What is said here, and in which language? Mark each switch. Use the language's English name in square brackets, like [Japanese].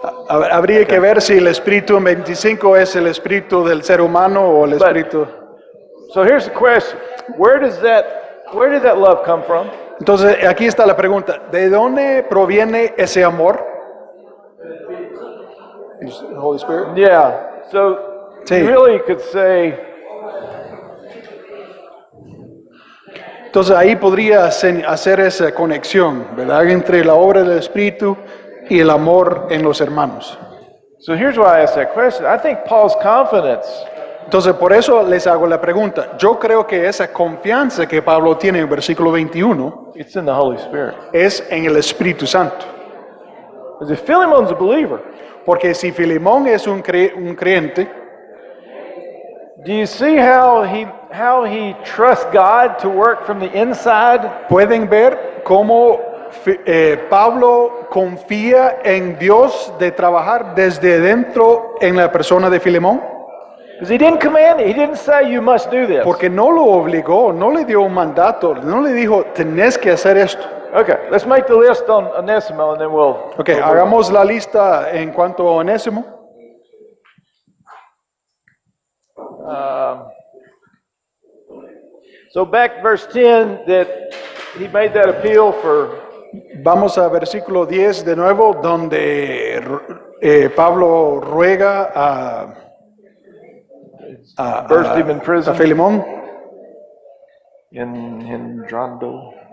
[Spanish] Habría que ver si el espíritu en 25 es el espíritu del ser humano o el espíritu. [English] so here's the question. Where did that love come from? [Spanish] Entonces, aquí está la pregunta. ¿De dónde proviene ese amor? [English] Holy Spirit. Yeah. So [Spanish] Sí. [English] you really could say [Spanish] Entonces, ahí podría hacer esa conexión, ¿verdad? Entre la obra del espíritu y el amor en los hermanos. [English] so here's why I asked that question. I think Paul's confidence [Spanish] Entonces, por eso les hago la pregunta. Yo creo que esa confianza que Pablo tiene en el versículo 21 [English] it's in the Holy Spirit. [Spanish] es en el Espíritu Santo. [English] Because if Philemon's a believer, [Spanish] Porque si Filemón es un creyente, [English] do you see how he trusts God to work from the inside? [Spanish] pueden ver cómo Pablo confía en Dios de trabajar desde dentro en la persona de Filemón. [English] Because he didn't command it. He didn't say you must do this. [Spanish] Porque no lo obligó, no le dio un mandato, no le dijo, tenés que hacer esto. [English] Okay, let's make the list on Onésimo and then we'll... [Spanish] Ok, hagamos la lista en cuanto a Onésimo. [English] So back verse 10, that he made that appeal for... [Spanish] Vamos a versículo 10 de nuevo, donde Pablo ruega [English] Burst him in prison. [Spanish] a Filemón. In Drondo.